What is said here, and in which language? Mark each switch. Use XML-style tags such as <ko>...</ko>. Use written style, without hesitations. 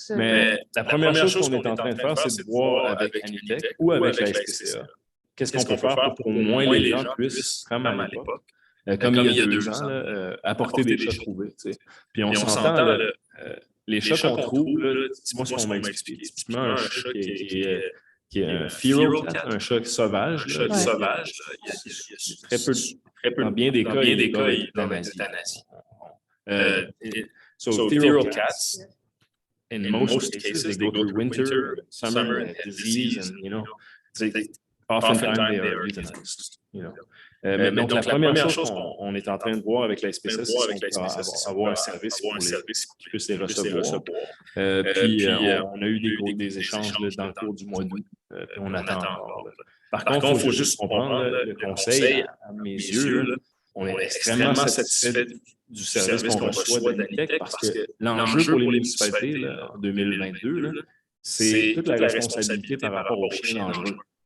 <fr>Mais la première chose qu'on est en train de faire, c'est de voir avec Anitech ou avec la SPCA, qu'est-ce qu'on peut faire pour qu'au moins les gens puissent, comme à l'époque, comme il y a 2 ans, apporter des chats trouvés. Puis on s'entend, les chats qu'on trouve, dis-moi ce qu'on m'a expliqué. Typiquement, un chat qui est un feral cat, un chat sauvage. Il y a très peu dans bien des cas, il y a d'euthanasie.</fr> <en>So feral cats, in most cases, they go through winter, summer, and disease, and oftentimes they are euthanized.</en> <fr>Donc la première chose qu'on est en train de voir avec la SPCA, c'est qu'on peut avoir un service qui puisse les recevoir. Puis on a eu des échanges dans le cours du mois d'août, puis on attend encore. Par contre, il faut juste comprendre, le conseil, à mes yeux, on est extrêmement satisfait du service qu'on reçoit d'Anitech parce que l'enjeu pour les municipalités en 2022, c'est toute la responsabilité par rapport aux chiens dangereux.</fr>